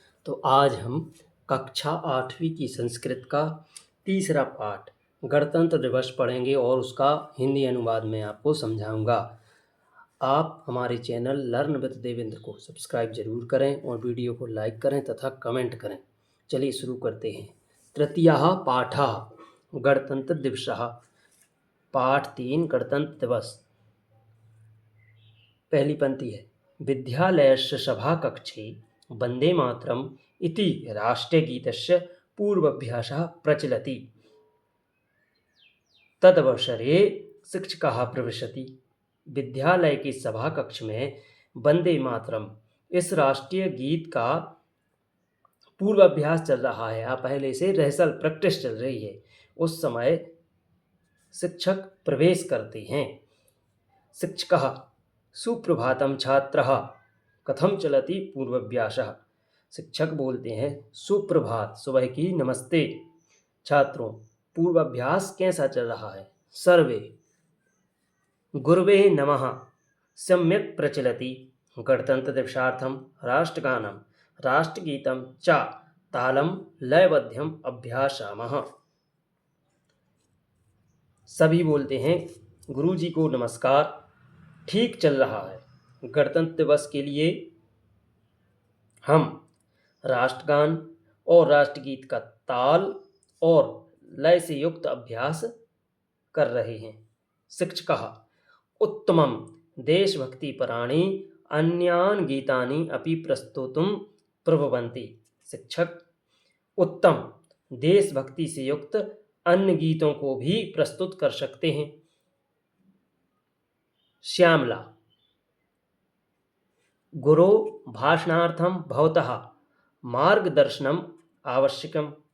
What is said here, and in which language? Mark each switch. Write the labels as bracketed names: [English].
[Hindi] तो आज हम कक्षा 8वीं की संस्कृत का तीसरा पाठ गणतंत्र दिवस पढ़ेंगे और उसका हिंदी अनुवाद मैं आपको समझाऊंगा। आप हमारे चैनल लर्न विद देवेंद्र को सब्सक्राइब जरूर करें और वीडियो को लाइक करें तथा कमेंट करें। चलिए शुरू करते हैं। [Sanskrit] तृतीयः पाठः गणतंत्र दिवसः। [Hindi] पाठ 3 गणतंत्र दिवस। पहली पंक्ति है, [Sanskrit] विद्यालयस्य सभाकक्षे वन्दे मातरम् इति राष्ट्रगीतस्य पूर्वाभ्यासः प्रचलति। तदवसरे शिक्षकः प्रविशति। [Hindi] विद्यालय के सभा कक्ष में वंदे मातरम इस राष्ट्रीय गीत का पूर्वाभ्यास चल रहा है। पहले से रिहर्सल प्रैक्टिस चल रही है। उस समय शिक्षक प्रवेश करते हैं। [Sanskrit] शिक्षकः सुप्रभातम छात्रः कथम चलति पूर्वाभ्यासः। [Hindi] शिक्षक बोलते हैं, सुप्रभात, सुबह की नमस्ते। छात्रों, पूर्वाभ्यास कैसा चल रहा है। [Sanskrit] सर्वे गुरवे नमः सम्यक् प्रचलति। गणतंत्र दिवसार्थं राष्ट्रगानं राष्ट्रगीतं च तालं लयबद्धम् अभ्यासामः। [Hindi] सभी बोलते हैं, गुरुजी को नमस्कार, ठीक चल रहा है। गणतंत्र दिवस के लिए हम राष्ट्रगान और राष्ट्रगीत का ताल और लय से युक्त अभ्यास कर रहे हैं। [Sanskrit] शिक्षकः उत्तमं देशभक्तिपराणि अन्यानि गीतानि अपि प्रस्तुतुं प्रभवन्ति। [Hindi] शिक्षक उत्तम देशभक्ति से युक्त अन्य गीतों को भी प्रस्तुत कर सकते हैं। [Sanskrit] श्यामला गुरो भाषणार्थं भवतः मार्गदर्शनम आवश्यकम।